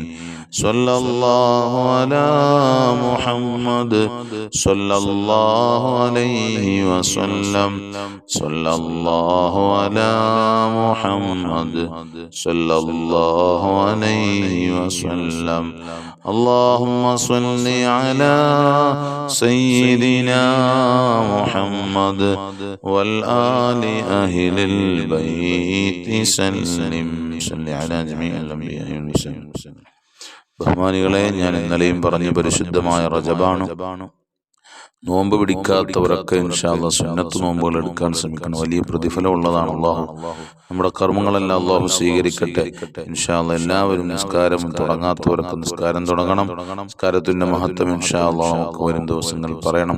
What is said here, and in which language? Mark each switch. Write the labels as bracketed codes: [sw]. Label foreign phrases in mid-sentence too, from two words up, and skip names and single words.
[ar] صلى الله على محمد صلى الله عليه وسلم. صلى الله على محمد صلى الله عليه وسلم. اللهم صل على سيدنا محمد والآل أهل البيت سلم. صل على جميع الأنبياء والمرسلين. [ml] ബഹുമാനികളെ, ഞാൻ ഇന്നലെയും പറഞ്ഞ പരിശുദ്ധമായ റജബാണ്. നോമ്പ് പിടിക്കാത്തവരൊക്കെ [ar] إن شاء الله [ml] സുന്നത്ത് നോമ്പുകൾ എടുക്കാൻ ശ്രമിക്കണം. വലിയ പ്രതിഫലം ഉള്ളതാണ്. അല്ലാഹു നമ്മുടെ കർമ്മങ്ങളെല്ലാം അല്ലാഹു സ്വീകരിക്കട്ടെ [ar] إن شاء الله. [ml] എല്ലാവരും നിസ്കാരം തുടങ്ങാത്തവരൊക്കെ നിസ്കാരം തുടങ്ങണം. നിസ്കാരത്തിന്റെ മഹത്വം [ar] إن شاء الله [ml] നമുക്ക് വരും ദിവസങ്ങൾ പറയണം.